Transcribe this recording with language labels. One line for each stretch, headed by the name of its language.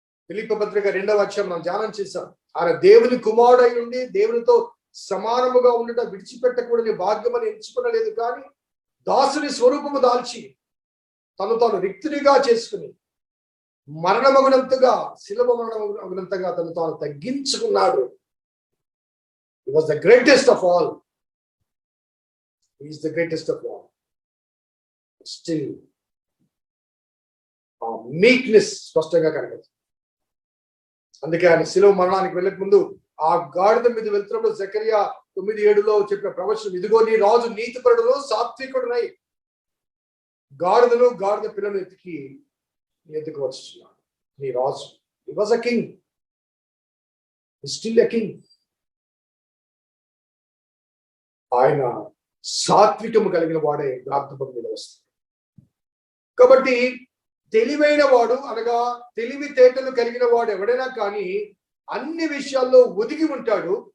Telugu: ఫిలిప్పీ పత్రిక 2వ అధ్యాయం మనం ధ్యానం చేశాం. ఆయన దేవుని కుమారుడై ఉండి దేవునితో సమానముగా ఉండట విడిచిపెట్టకూడని భాగ్యం అని ఎంచుకునలేదు, కానీ దాసుని స్వరూపము దాల్చి తను తాను రిక్తునిగా చేసుకుని మరణమగునంతగా, శిలువ మరణమగునంతగా తను తాను తగ్గించుకున్నాడు.
English: He was the greatest of all. He is the greatest of all. Still, meekness
Telugu: స్పష్టంగా కనబడుతుంది. అందుకే ఆయన శిలువ మరణానికి వెళ్ళక ముందు ఆ గాడిద మీద వెళ్తున్నప్పుడు జకరియా 9:7లో చెప్పిన ప్రవచనం, ఇదిగో నీ రాజు నీతిపరుడును సాత్వికుడునై గాడిదను గాడిద పిల్లను ఎత్తుకు వచ్చున్నాడు. నీ రాజు,
English: he was a king, he is still a king.
Telugu: ఆయన సాత్వికము కలిగిన వాడే ప్రార్థన మీద వస్తుంది. కాబట్టి తెలివైన వాడు, అనగా తెలివితేటలు కలిగిన వాడు ఎవడైనా కానీ అన్ని విషయాల్లో ఒదిగి ఉంటాడు.